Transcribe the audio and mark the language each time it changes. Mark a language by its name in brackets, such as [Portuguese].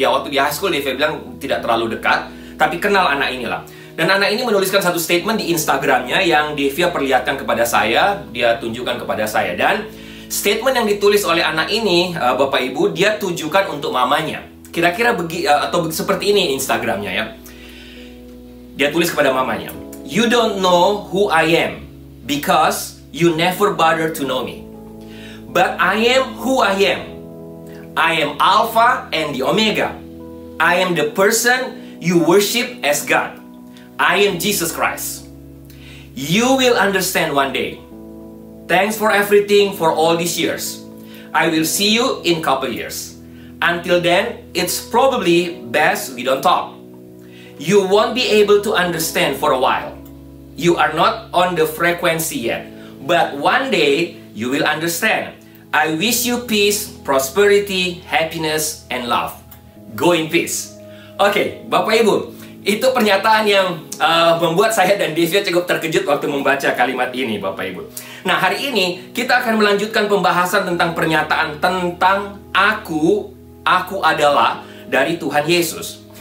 [Indonesian] Ya, waktu di high school Devia bilang tidak terlalu dekat, tapi kenal anak inilah. Dan anak ini menuliskan satu statement di Instagramnya yang Devia perlihatkan kepada saya, dia tunjukkan kepada saya. Dan statement yang ditulis oleh anak ini, Bapak Ibu, dia tujukan untuk mamanya. Kira-kira seperti ini Instagramnya ya. Dia tulis kepada mamanya, [English] You don't know who I am because you never bother to know me. But I am who I am. I am Alpha and the Omega. I am the person you worship as God. I am Jesus Christ. You will understand one day. Thanks for everything for all these years. I will see you in couple years. Until then, it's probably best we don't talk. You won't be able to understand for a while. You are not on the frequency yet. But one day, you will understand. I wish you peace, prosperity, happiness, and love. Go in peace. [Indonesian] Oke, Bapak Ibu, itu pernyataan yang membuat saya dan Devia cukup terkejut waktu membaca kalimat ini, Bapak Ibu. Nah, hari ini kita akan melanjutkan pembahasan tentang pernyataan tentang aku adalah dari Tuhan Yesus.